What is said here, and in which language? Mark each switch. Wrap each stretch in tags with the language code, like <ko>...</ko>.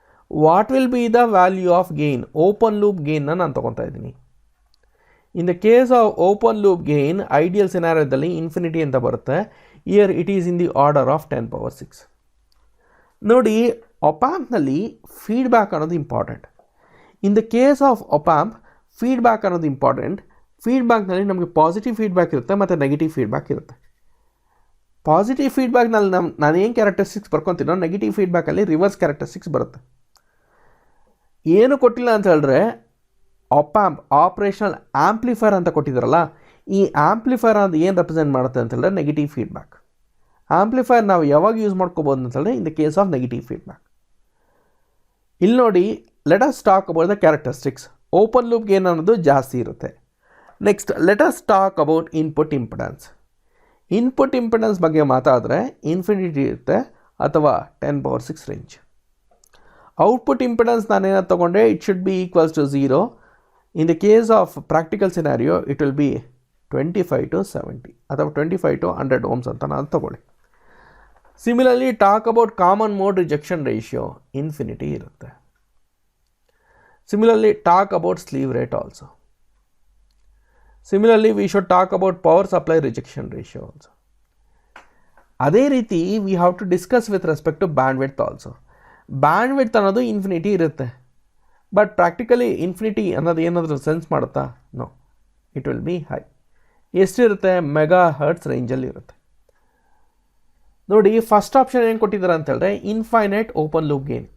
<en>What will be the value of gain?</en> <kn>Open loop gain ನಾನು ತಗೊತಾ ಇದ್ದೀನಿ.</kn> <en>In the case of open loop gain, ideal scenarioದಲ್ಲಿ infinity</en> <kn>ಅಂತ ಬರುತ್ತೆ.</kn> <en>Here it is in the order of 10 power 6.</en> <kn>ನೋಡಿ, op-ampನಲ್ಲಿ feedback ಅನ್ನೋದು important. In the case of op-amp feedback ಅನ್ನೋದು important. ಫೀಡ್ಬ್ಯಾಕ್ನಲ್ಲಿ ನಮಗೆ positive feedback ಇರುತ್ತೆ ಮತ್ತು ನೆಗೆಟಿವ್ ಫೀಡ್ಬ್ಯಾಕ್ ಇರುತ್ತೆ. ಪಾಸಿಟಿವ್ ಫೀಡ್ಬ್ಯಾಕ್ನಲ್ಲಿ ನಾನು ಏನು ಕ್ಯಾರೆಕ್ಟರಿಸ್ಟಿಕ್ಸ್ ಬರ್ಕೊತೀನೋ, ನೆಗೆಟಿವ್ ಫೀಡ್ಬ್ಯಾಕಲ್ಲಿ ರಿವರ್ಸ್ ಕ್ಯಾರೆಕ್ಟರಿಸ್ಟಿಕ್ಸ್ ಬರುತ್ತೆ. ಏನು ಕೊಟ್ಟಿಲ್ಲ ಅಂತ ಹೇಳಿದ್ರೆ, op-amp ಆಪ್ರೇಷನಲ್ ಆಂಪ್ಲಿಫೈರ್ ಅಂತ ಕೊಟ್ಟಿದ್ದಾರಲ್ಲ, ಈ ಆಂಪ್ಲಿಫೈರ್ ಅದು ಏನು ರೆಪ್ರೆಸೆಂಟ್ ಮಾಡುತ್ತೆ ಅಂತ ಹೇಳಿದ್ರೆ ನೆಗೆಟಿವ್ ಫೀಡ್ಬ್ಯಾಕ್. ಆಂಪ್ಲಿಫೈರ್ ನಾವು ಯಾವಾಗ ಯೂಸ್ ಮಾಡ್ಕೋಬೋದು ಅಂತ ಹೇಳಿದ್ರೆ in the case of negative feedback. ಇಲ್ಲಿ ನೋಡಿ,</kn> <en>Let us talk about the characteristics.</en> <kn>Open loop gain ಅನ್ನೋದು ಜಾಸ್ತಿ ಇರುತ್ತೆ.</kn> <en>Next let us talk about input impedance.</en> <kn>Input impedance ಬಗ್ಗೆ ಮಾತಾಡಿದ್ರೆ ಇನ್ಫಿನಿಟಿ ಇರುತ್ತೆ ಅಥವಾ 10 power 6 ರೇಂಜ್.</kn> <en>Output impedance ನಾನೇನಾದ್ರು ತೊಗೊಂಡ್ರೆ it should be equals to 0. In the case of practical scenario it will be 25 to 70 ಅಥವಾ 25 to 100 ohms</en> <kn>ಅಂತ ನಾನು ತೊಗೊಳ್ಳಿ.</kn> <en>similarly talk about common mode rejection ratio,</en> <kn>infinity ಇರುತ್ತೆ.</kn> <en>Similarly, talk about sleeve rate also. Similarly, we should talk about power supply rejection ratio also.</en> <kn>ಅದೇ ರೀತಿ</kn> <en>we have to discuss with respect to bandwidth also.</en> <kn>Bandwidth ಅನ್ನೋದು infinity ಇರುತ್ತೆ. But practically infinity ಅನ್ನೋದು ಏನಾದರೂ sense ಮಾಡುತ್ತಾ?</kn> <en>No, it will be high.</en> <kn>ಎಷ್ಟಿರುತ್ತೆ? Mega hertz ರೇಂಜಲ್ಲಿ ಇರುತ್ತೆ. ನೋಡಿ, ಫಸ್ಟ್ ಆಪ್ಷನ್ ಏನು ಕೊಟ್ಟಿದ್ದಾರೆ ಅಂತ ಹೇಳಿದ್ರೆ ಇನ್ಫೈನೈಟ್ ಓಪನ್ ಲೂಪ್ ಗೇನ್.</kn>